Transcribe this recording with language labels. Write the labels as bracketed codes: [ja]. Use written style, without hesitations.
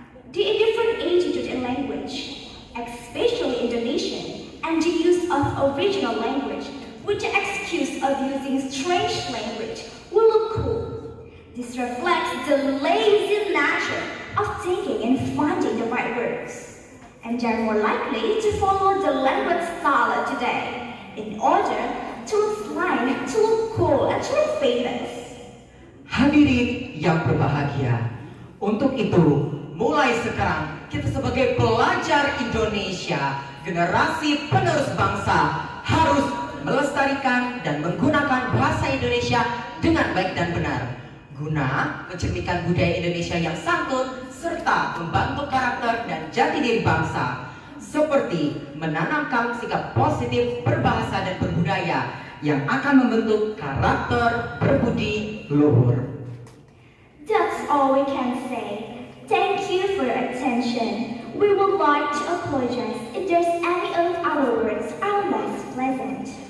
[en] The indifferent attitude in language, especially Indonesian, and the use of original language with the excuse of using strange language will look cool. This reflects the lazy nature of thinking and finding the right words, and they're more likely to follow the language style of today in order to look slang, to look cool, and to look famous. [id] Hadirin yang berbahagia, untuk itu mulai sekarang kita sebagai pelajar Indonesia, generasi penerus bangsa, harus melestarikan dan menggunakan bahasa Indonesia dengan baik dan benar, guna mencerminkan budaya Indonesia yang santun serta membantu karakter dan jati diri bangsa, seperti menanamkan sikap positif berbahasa dan berbudaya yang akan membentuk karakter berbudi luhur. [en] That's all we can say. Thank you for your attention. We would like to apologize if there's any of our words are less pleasant.